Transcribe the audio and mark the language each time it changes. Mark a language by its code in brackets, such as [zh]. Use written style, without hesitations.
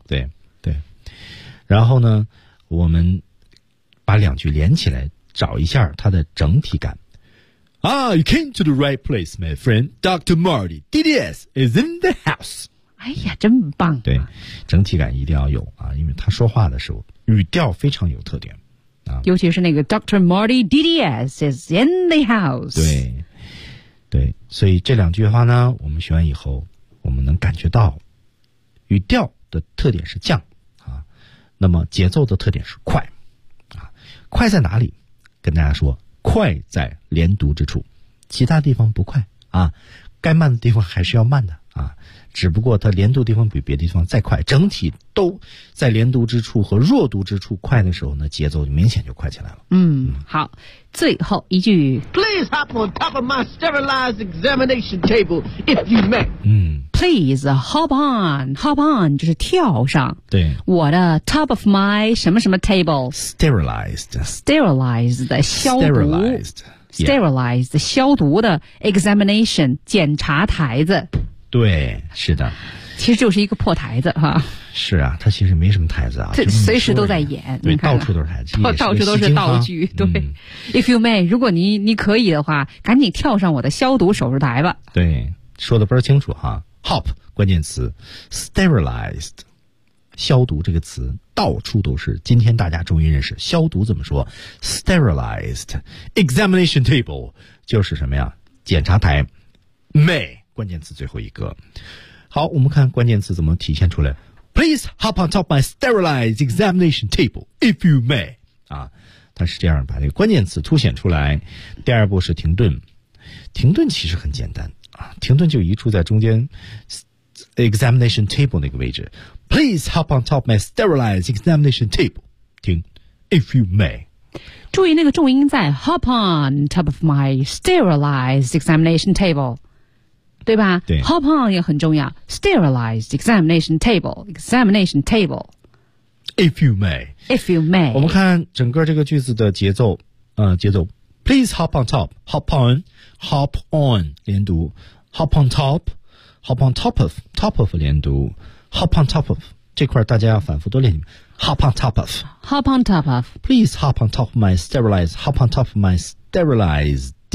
[zh] 对对，然后呢，我们把两句连起来。找一下它的整体感。 [en] Ah, you came to the right place, my friend. Dr. Marty, DDS is in the house. [zh] 哎呀，真棒、啊！对，整体感一定要有啊，因为他说话的时候语调非常有特点啊，尤其是那个 Dr. [en] Marty, DDS is in the house. [zh] 对，对，所以这两句话呢，我们学完以后，我们能感觉到语调的特点是降啊，那么节奏的特点是快啊，快在哪里？跟大家说，快在连读之处，其他地方不快啊，该慢的地方还是要慢的啊，只不过它连读地方比别的地方再快，整体都在连读之处和弱读之处快的时候呢，节奏就明显就快起来了。嗯，好，最后一句 [en] ，Please hop on top of my sterilized examination table if you may。嗯，Please hop on， hop on [zh] 就是跳上。对，我的 top of my 什么什么 table [en] sterilized， [zh] sterilized 消毒 [en] sterilized， [zh] sterilized 消毒的 examination 检查台子。对，是的，其实就是一个破台子哈。是啊，它其实没什么台子啊，这随时都在演，对，到处都是台子，到处都是道具。对、嗯、， [en] If you may， [zh] 如果你可以的话，赶紧跳上我的消毒手术台吧。对，说的不是清楚哈。 Hop 关键词 ，sterilized， 消毒这个词到处都是。今天大家终于认识消毒怎么说 ， [en] sterilized examination table [zh] 就是什么呀？检查台 ，may。关键词最后一个，好，我们看关键词怎么体现出来。 [en] Please hop on top my sterilized examination table if you may。 [zh] 啊，它是这样把这个关键词凸显出来。第二步是停顿。停顿其实很简单啊，停顿就移出在中间 examination table 那个位置。 [en] Please hop on top my sterilized examination table. [zh] 停 [en] ，if you may. [zh] 注意那个重音在 [en] hop on top of my sterilized examination table， [zh] 对吧？对 [en] ，hop on [zh] 也很重要。 [en] Sterilized examination table, examination table. If you may, if you may. [zh] 我们看整个这个句子的节奏，节奏。 [en] Please hop on top, hop on, hop on 连读 ，hop on top, hop on top of 连读。 [zh] Hop on top of 这块大家要反复多练。 [en] Hop on top of. Hop on top of. Please hop on top of my sterilized. Hop on top of my sterilized.